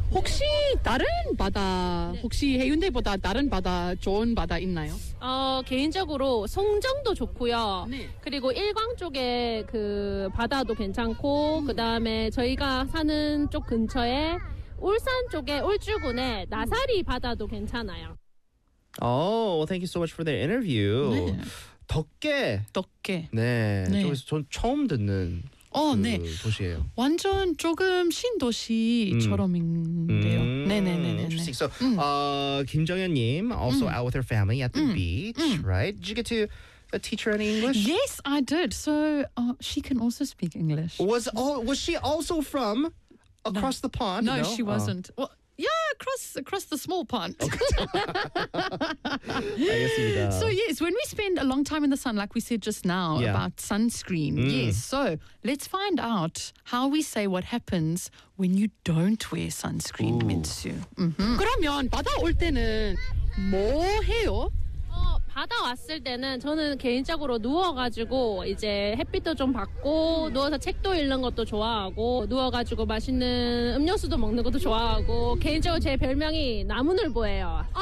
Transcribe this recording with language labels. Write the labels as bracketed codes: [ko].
[ko] 혹시 다른 바다, 혹시 해운대보다 다른 바다 좋은 바다 있나요? 개인적으로 송정도 좋고요. 네. 그리고 일광 쪽에 그 바다도 괜찮고 그다음에 저희가 사는 쪽 근처에 울산 쪽에 울주군에 나사리 바다도 괜찮아요. [en] Oh, thank you so much for the interview. [ko] 네. 덕계. 네. 네. 저기서 전 처음 듣는 도시예요. 완전 조금 신도시처럼인데요. 네네네네. [en] Interesting. So, 김정연님 also out with her family at the beach, right? Did you get to teach her any English? Yes, I did. So she can also speak English. Was she also from across the pond? No, she wasn't. Yeah, across the small pond. Okay. So yes, when we spend a long time in the sun, like we said just now about sunscreen, yes. So let's find out how we say what happens when you don't wear sunscreen, Minsu. Mm-hmm. [ko] 그러면 바다 올 때는 뭐 해요? 바다 왔을 때는 저는 개인적으로 누워가지고 이제 햇빛도 좀 받고 누워서 책도 읽는 것도 좋아하고 누워가지고 맛있는 음료수도 먹는 것도 좋아하고 개인적으로 제 별명이 나무늘보예요.